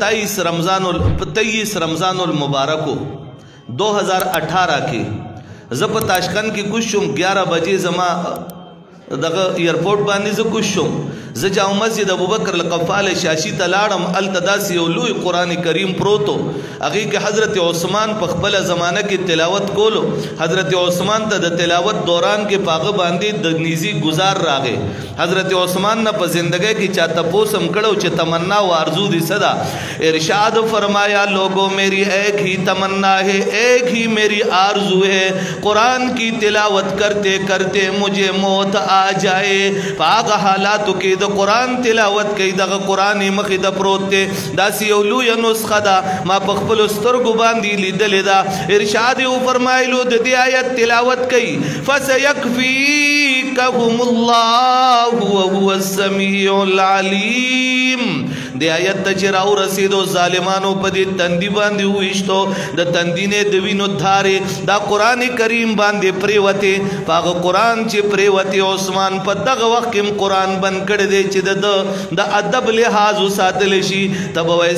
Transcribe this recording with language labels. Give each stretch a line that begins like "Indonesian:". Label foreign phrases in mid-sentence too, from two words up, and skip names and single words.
Pashto: 23 رمضان المبارکو 2018 کې زه په تاشقند کې کوز شوم 11 بجې زما دغه ایرپورټ باندې زه کوز شوم زه جامع مسجد ابوبکر القفال شاشي ته لاړم هلته داسې یو لوی قرآن کریم پروت و هغې کې حضرت عثمان په خپله زمانه کې تلاوت کولو حضرت عثمان ته د تلاوت دوران کې په هغه باندې د نیزي گزار راغی حضرت عثمان نه په زندګۍ کې چا تپوس هم کړو چې تمنا و آرزو دي څه ده
Urdu: ارشاد فرمایا لوگوں میری ایک ہی تمنا ہے ایک ہی میری آرزو ہے قرآن کی تلاوت کرتے کرتے مجھے موت آ جائے
Pashto: پاک حالاتو کې د قرآن تلاوت کوي دغه قرآن مخې ته پروت دی داسې یو لویه نسخه ده ما په خپلو سترګو باندې لیدلې ده ارشاد یې وفرمایلو د دې آیت تلاوت کوي
Arabic: فسيكفيكهم الله وهو السميع العليم
Pashto: د آیت ته چې راورسېدو ظالمانو په دې تندي باندې وویشتو د تندي نه د وینو دھارې دا قرآن کریم باندې پرېوتې په هغه قرآن چې پرېوتې عثمان په دغه وخت کې قرآن بند کړی دی چې د ادب لحاظ وساتلی شي ته به وایې